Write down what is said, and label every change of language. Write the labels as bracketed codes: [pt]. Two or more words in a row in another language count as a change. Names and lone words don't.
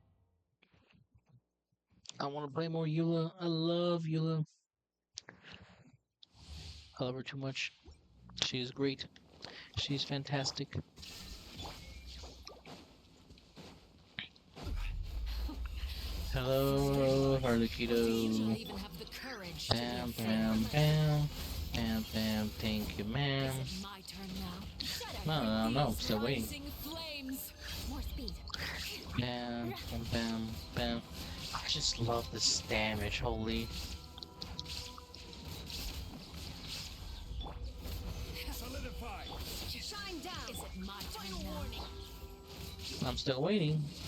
[en] I want to play more Eula. I love Eula. I love her too much. She is great. She's fantastic. Hello, Harlequito. Bam, bam, bam. Bam, bam, thank you, ma'am. No, no, no, I'm still waiting. Bam, bam, bam, bam. I just love this damage, holy. I'm still waiting.